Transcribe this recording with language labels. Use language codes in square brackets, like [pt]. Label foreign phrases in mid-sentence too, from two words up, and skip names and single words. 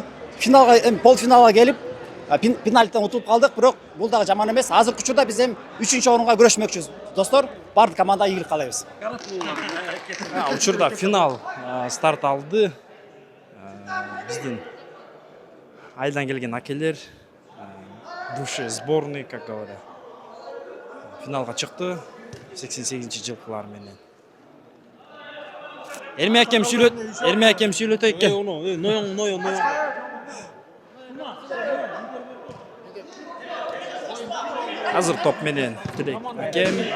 [ky] Финалга, полуфиналга келип, пенальтиден утулуп калдык, бирок бул дагы жаман эмес. Азыркы учурда биз эми 3-орунга күрөшмөкчүбүз. Достор, бардык командага ийгилик каалайбыз. Учурда финал старт алды. Биздин айылдан келген акелер, [ru] души сборный, как говорят. [ky] Финалга чыкты 88-жылкылар менен. Эрме акем сүйлөтө экен. Ноён. Азыр топ менен тилек акем.